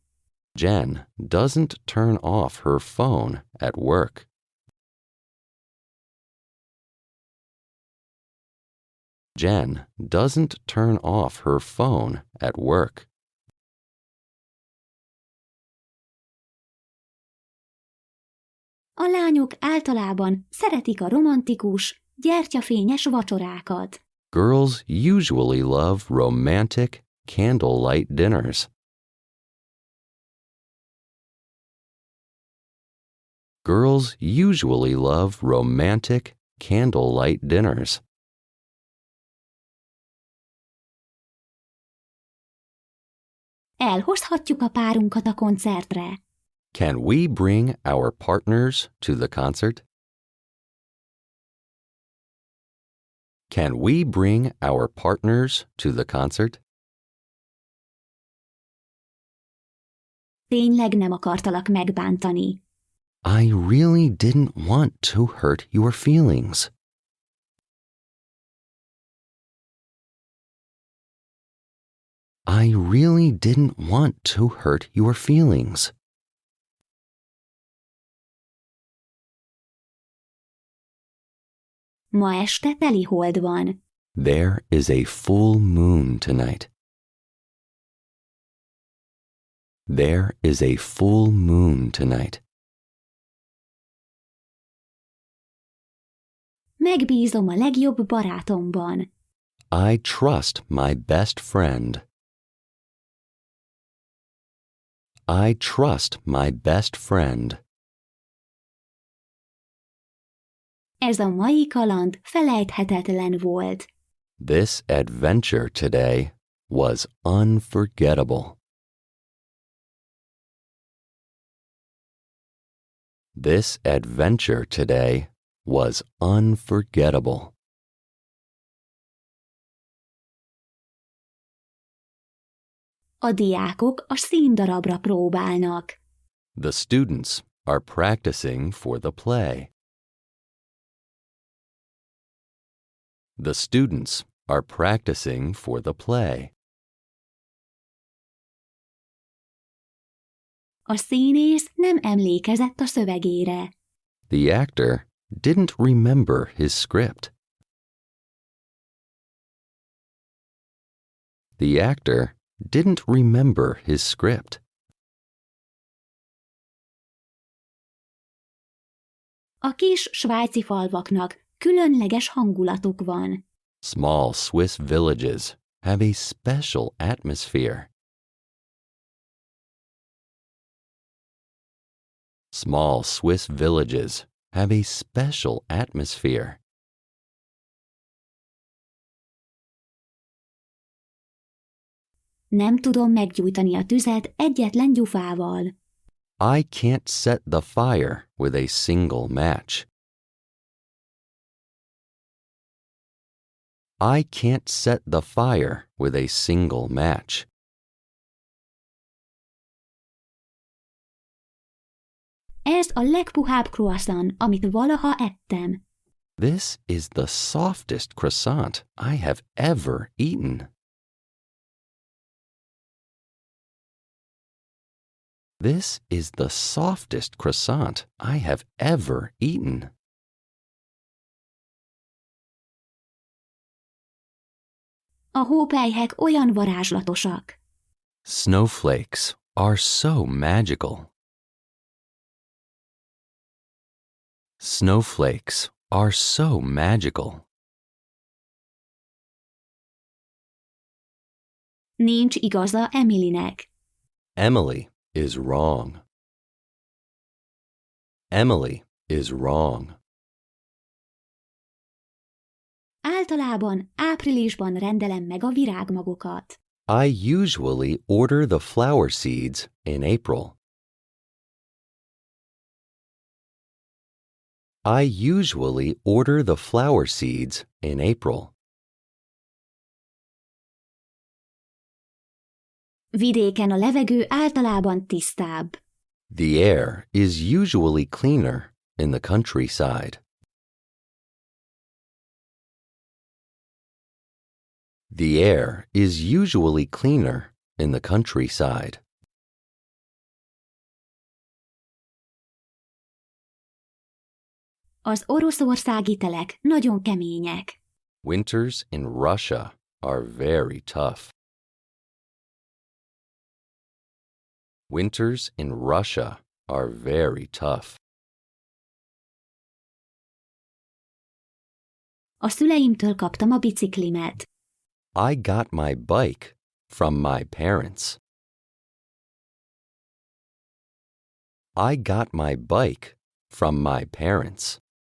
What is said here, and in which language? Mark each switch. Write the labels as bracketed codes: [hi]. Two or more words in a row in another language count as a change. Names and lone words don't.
[en] Jen doesn't turn off her phone at work. Jen doesn't turn off her phone at work. [hu] A lányok általában szeretik a romantikus, gyertyafényes vacsorákat. [en] Girls usually love romantic candlelight dinners. Girls usually love romantic candlelight dinners. [hu] Elhozhatjuk a párunkat a koncertre. [en] Can we bring our partners to the concert? Can we bring our partners to the concert? [hu] Tényleg nem akartalak megbántani. [en] I really didn't want to hurt your feelings. I really didn't want to hurt your feelings. [hu] Ma este telihold van. [en] There is a full moon tonight. There is a full moon tonight. [hu] Megbízom a legjobb barátomban. [en] I trust my best friend. I trust my best friend. [hu] Ez a mai kaland felejthetetlen volt. [en] This adventure today was unforgettable. This adventure today was unforgettable. [hu] A diákok a színdarabra próbálnak. [en] The students are practicing for the play. The students are practicing for the play. [hu] A színész nem emlékezett a szövegére. [en] The actor didn't remember his script. The actor didn't remember his script. [hu] A kis svájci falvaknak különleges hangulatuk van. [en] Small Swiss villages have a special atmosphere. Small Swiss villages have a special atmosphere. [hu] Nem tudom meggyújtani a tüzet egyetlen gyufával. [en] I can't set the fire with a single match. I can't set the fire with a single match. [hu] Ez a legpuhább croissant, amit valaha ettem. [en] This is the softest croissant I have ever eaten. This is the softest croissant I have ever eaten. [hu] A hópelyhek olyan varázslatosak. [en] Snowflakes are so magical. Snowflakes are so magical. [hu] Nincs igaza Emilynek. [en] Emily is wrong. Emily is wrong. [hu] Általában áprilisban rendelem meg a virágmagokat. [en] I usually order the flower seeds in April. I usually order the flower seeds in April. [hu] Vidéken a levegő általában tisztább. [en] The air is usually cleaner in the countryside. The air is usually cleaner in the countryside. [hu] Az oroszországi telek nagyon kemények. [en] Winters in Russia are very tough. Winters in Russia are very tough. [hu] A szüleimtől kaptam a biciklimet. [en] I got my bike from my parents. I got my bike from my parents.